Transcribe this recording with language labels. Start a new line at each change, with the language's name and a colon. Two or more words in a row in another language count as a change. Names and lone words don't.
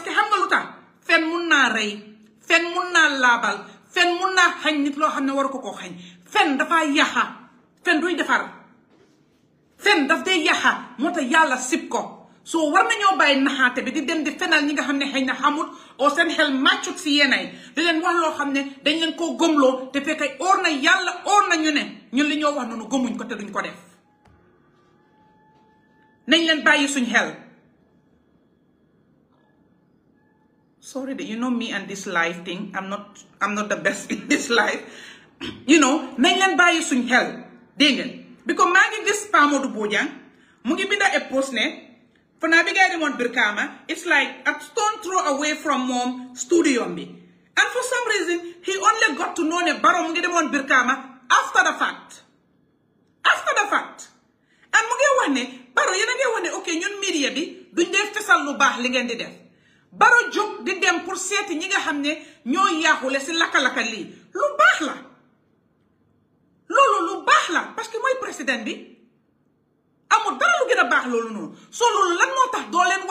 Wolof: que xam nga lu tax fen mun naa rey fen mun naa laabal fen mun naa xañ nit loo xam ne waru ko koo xañ fen dafa yaxa fen duy defar fen daf dee yaxa moo tax yàlla sib ko soo war nañoo bàyyi naxaate bi di dem di fenal ñi nga xam ne xëy na xamut oo seen xel màccut si yéenay di leen wax loo xam ne dañ leen koo gëmloo te fekkay óor na yàlla óor na ñu ne ñun li ñoo wax noonu gëmuñ ko te duñ ko def nañ leen bàyyi suñ xel
English: sorry you know me and this life thing I'm not the best in this life
Wolof: nañ leen bàyyi suñ xel dégg ngeen because maa ngi gis Pa Modou Bojang mu ngi binda a post ne fanaa bi gay demoon Brikama
English: it's like a stone throw away from
Wolof: moom studio bi
English: and for some reason he only got to know
Wolof: ne Barrow mu ngi demoon Brikama
English: after the fact
Wolof: and mu ngi wax ne Barrow yéen a ngi wax ne ok ñun media bi duñ dee fesal lu baax li ngeen di def Barrow jóg di dem pour seeti ñi nga xam ne ñoo yaaxule si laka-laka lii lu baax la loolu lu baax la
French: parce que
Wolof: mooy président bi amul dara lu gën a baax loolu noonu soo loolu lan moo tax doo leen